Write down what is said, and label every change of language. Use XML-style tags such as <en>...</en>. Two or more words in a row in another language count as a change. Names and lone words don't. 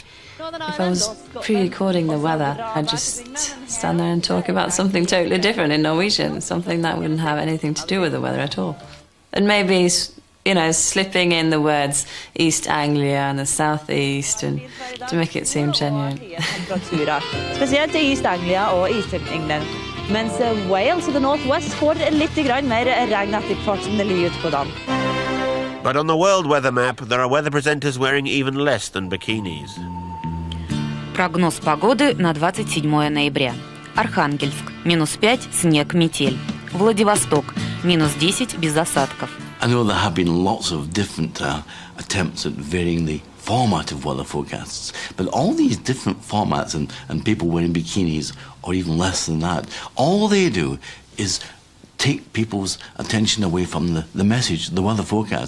<en>If I was pre-recording the weather, I'd just stand there and talk about something totally different in Norwegian, something that wouldn't have anything to do with the weather at all. And maybe, slipping in the words East Anglia and the Southeast and to make it seem genuine.</en> <no>Spesielt i</no> <en>East Anglia</en> <no>og</no> <en>East England.</en> <no>Mens Wales og</no> <en>the Northwest</en> <no>får litt grann mer regn etter hvert som det ligger ute på dagen.</no> <en>But on the world weather map, there are weather presenters wearing even less than bikinis.</en> <ru>Прогноз погоды на 27 ноября. Архангельск – -5, снег, метель. Владивосток – -10, без осадков.</ru> <en>I know there have been lots of different attempts at varying the format of weather forecasts, but all these different formats and people wearing bikinis, or even less than that, all they do is take people's attention away from the message, the weather forecast.</en>